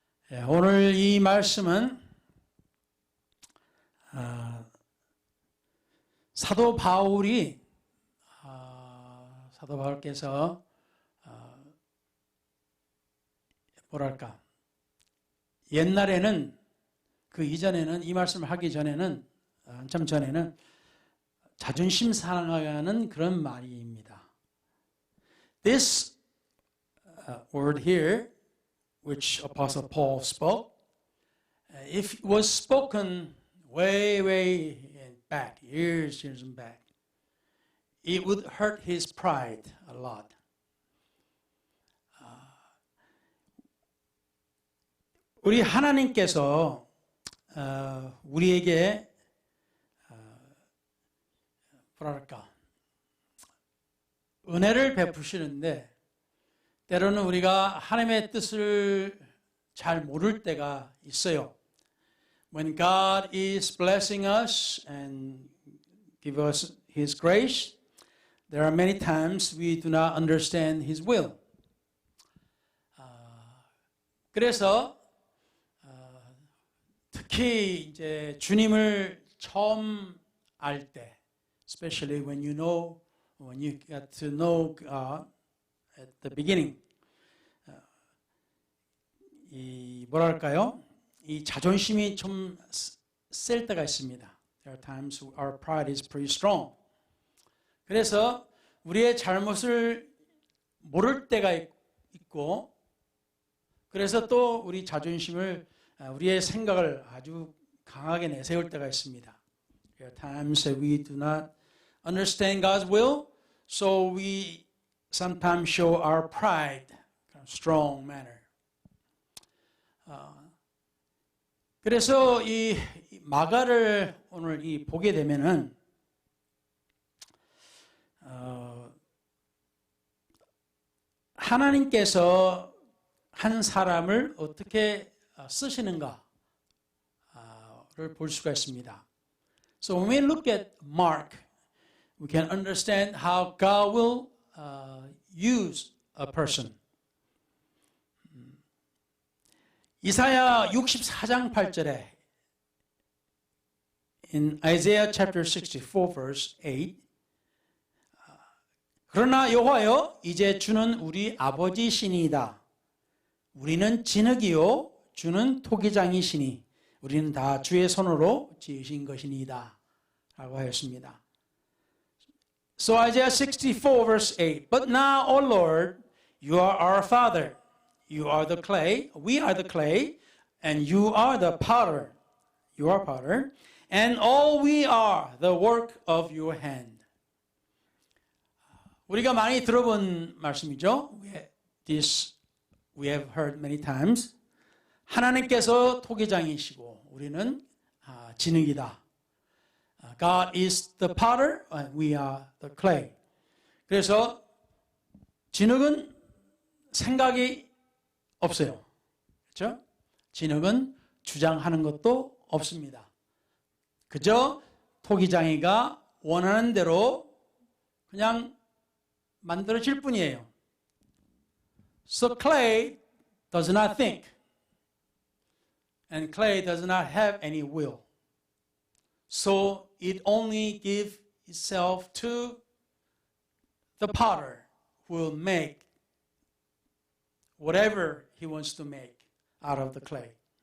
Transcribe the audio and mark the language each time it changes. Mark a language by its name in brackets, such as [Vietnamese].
[Korean] 네, 오늘 이 말씀은 사도 바울께서 뭐랄까 옛날에는 그 이전에는 이 말씀을 하기 전에는 한참 전에는 자존심 상하는 그런 말입니다. [English] This word here, which Apostle Paul spoke, if it was spoken way back, years back, it would hurt his pride a lot. [Korean] 우리 하나님께서 우리에게 뭐랄까 은혜를 베푸시는데 때로는 우리가 하나님의 뜻을 잘 모를 때가 있어요. [English] When God is blessing us and give us His grace, there are many times we do not understand His will. [Korean] 그래서 특히 이제 주님을 처음 알 때, [English] especially when you got to know God at the beginning, [Korean] 이 뭐랄까요? 이 자존심이 좀 셀 때가 있습니다. [English] There are times our pride is pretty strong. [Korean] 그래서 우리의 잘못을 모를 때가 있고, 그래서 또 우리 자존심을 우리의 생각을 아주 강하게 내세울 때가 있습니다. [English] There are times that we do not understand God's will, so we sometimes show our pride in a strong manner. [Korean] 그래서 이 마가를 오늘 보게 되면은 하나님께서 한 사람을 어떻게 쓰시는가를 볼 수가 있습니다. [English] So when we look at Mark, we can understand how God will use a person. [Korean] 이사야 64장 8절에 [English] in Isaiah chapter 64 verse 8 [Korean] 그러나 여호와여 이제 주는 우리 아버지시니이다. 우리는 진흙이요 주는 토기장이시니 우리는 다 주의 손으로 지으신 것이니이다 라고 하였습니다. [English] So Isaiah 64 verse 8 But now, O Lord, you are our Father. You are the clay, we are the clay, and you are the potter. You are potter, and all we are the work of your hand. [Korean] 우리가 많이 들어본 말씀이죠. [English] This we have heard many times. [Korean] 하나님께서 토기장이시고 우리는 진흙이다. [English] God is the potter and we are the clay. [Korean] 그래서 진흙은 생각이 없어요. 그렇죠? 진흙은 주장하는 것도 없습니다. 그저 토기장이가 원하는 대로 그냥 만들어질 뿐이에요. [English] So clay does not think. And clay does not have any will. So it only gives itself to the potter who will make whatever he wants to make out of the clay.